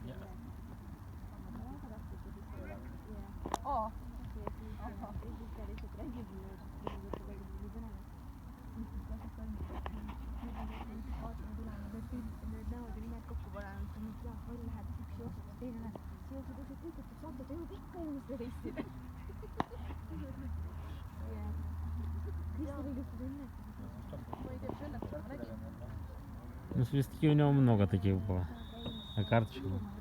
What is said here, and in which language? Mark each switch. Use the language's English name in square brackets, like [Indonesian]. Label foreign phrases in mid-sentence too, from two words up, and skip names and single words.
[Estonian] Aa. Need näod ja nimed kokku panenud, siis nüüd Jaak Vall läheb, üks jookseb, teine läheb. See jookseb üldse kõik, et saate teha ikka inimeste testida. Kristel ilustab enne. Ma ei tea, mis õnnetus, ma nägin. [Russian] Ну, свистки у него много таких было. А карточек было.